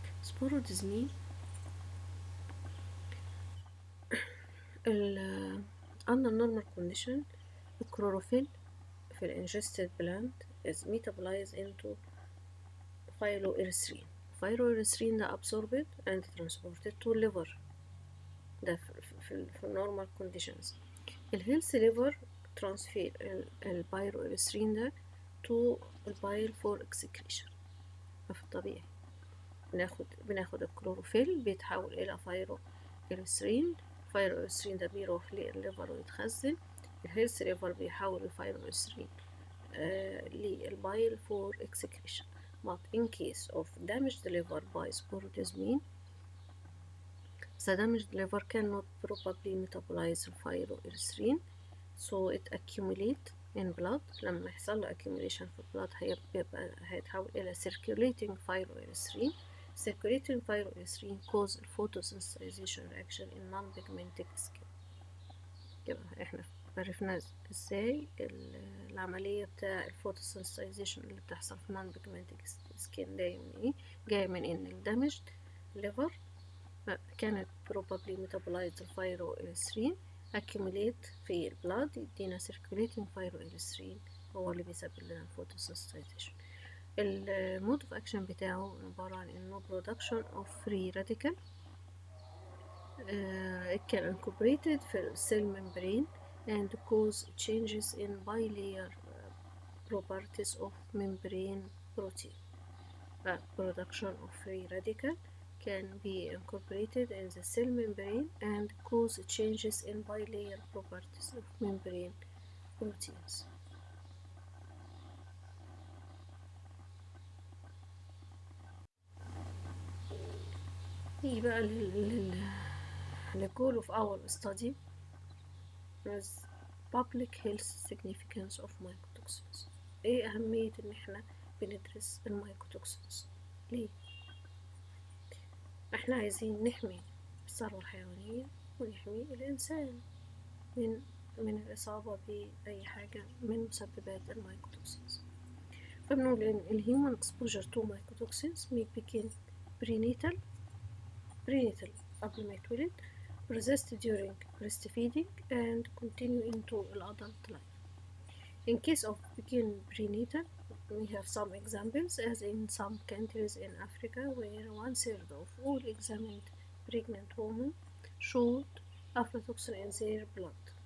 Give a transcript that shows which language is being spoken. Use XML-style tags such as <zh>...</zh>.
<en>Sporodismine under normal condition</en> <ar>الكلوروفيل في الانجستد</ar> <en>plant is metabolized into phyloerythrin. Phyloerythrin ده absorbed and transported to liver، ده في normal conditions. الهيلث liver transfer البايروإريثرين ده to البايل for excretion.</en> <ar>في الطبيعي بناخد الكلوروفيل بيتحول إلى فايروإريثرين، الفايروإريثرين ده بيروح للليفر ويتخزن، الهيلث liver بيحول الفايروإريثرين للبايل</ar> <en>for excretion. But in case of damaged liver by sporodismine, the damaged liver cannot properly metabolize phyloerythrin, so it accumulate in blood.</en> <ar>لما يحصل له accumulation في blood هيتحول إلى circulating phyloerythrin.</ar> <en>Circulating phyloerythrin cause photosensitization reaction in non-pigmented skin.</en> <ar>يبقى احنا عرفنا ازاي العملية بتاع الفوتوسنسيتايزيشن اللي بتحصل في نون بيجمنتد سكين جاية من ايه؟ جاية من ان الدمجد ليفر كانت</ar> <en>probably metabolized</en> <ar>الفيروإريثرين accumulate في البلاد يدينا circulating phyloerythrin هو اللي بيسبب لنا الفوتوسنسيتايزيشن. المود اوف اكشن بتاعه عبارة عن انه</ar> <en>production of free radical كان incorporated في السيل membrane and cause changes in bilayer properties of membrane protein. Production of free radical can be incorporated in the cell membrane and cause changes in bilayer properties of membrane proteins. يبقى the goal of our study is public health significance of mycotoxins.</en> <ar>ايه اهمية ان احنا بندرس المايكوتوكسينز؟ ليه؟ احنا عايزين نحمي الثروة الحيوانية ونحمي الانسان من الاصابة باي حاجة من مسببات المايكوتوكسينز.</ar> <en>فبنقول ان الهيومن exposure to mycotoxins may begin prenatal</en> <ar>قبل ما يتولد،</ar> <en>persist during breastfeeding and continue into adult life. In case of begin prenatal, we have some examples as in some countries in Africa where 1/3 of all examined pregnant women showed aflatoxin in their blood,</en>